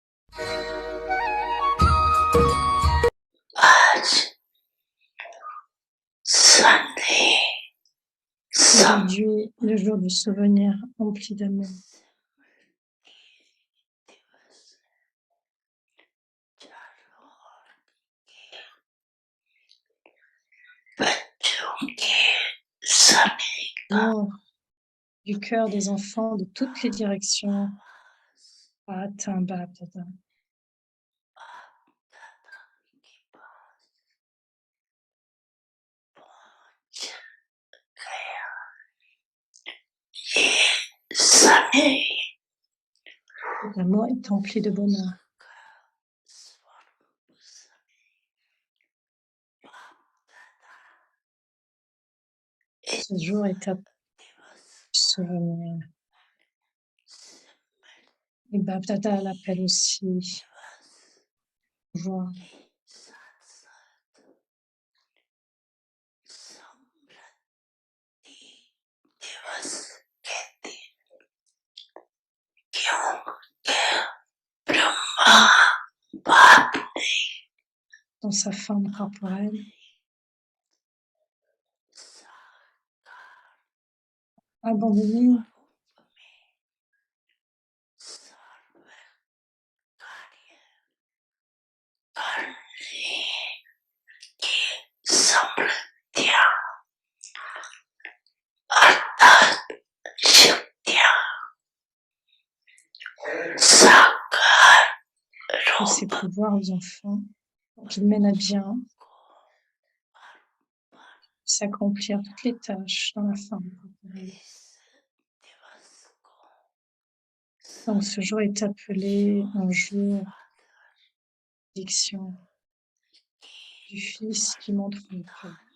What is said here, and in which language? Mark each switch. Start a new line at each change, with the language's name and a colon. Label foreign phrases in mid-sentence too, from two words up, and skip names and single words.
Hindi: आज Sunday,
French: Aujourd'hui, le jour du souvenir rempli d'amour.
Hindi: बच्चों के समय
French: L'amour du cœur des enfants de toutes les directions a atteint Baptata.
Hindi: ये समय
French: L'amour est empli de bonheur. Ce jour est appelé souvenir. Et Baptata l'appelle aussi joie.
Hindi: दिवस के दिन क्योंकि ब्रह्मा बाप ने
French: Dans sa forme corporelle, abandonné
Hindi: समृद्धियां अर्थात शक्तियां साकार
French: tous ses
Hindi: रूप
French: pouvoirs aux enfants, pour qu'ils mènent à bien, s'accomplir toutes les tâches dans la forme corporelle. Donc ce jour est appelé un jour d'addiction du Fils qui montre le Père.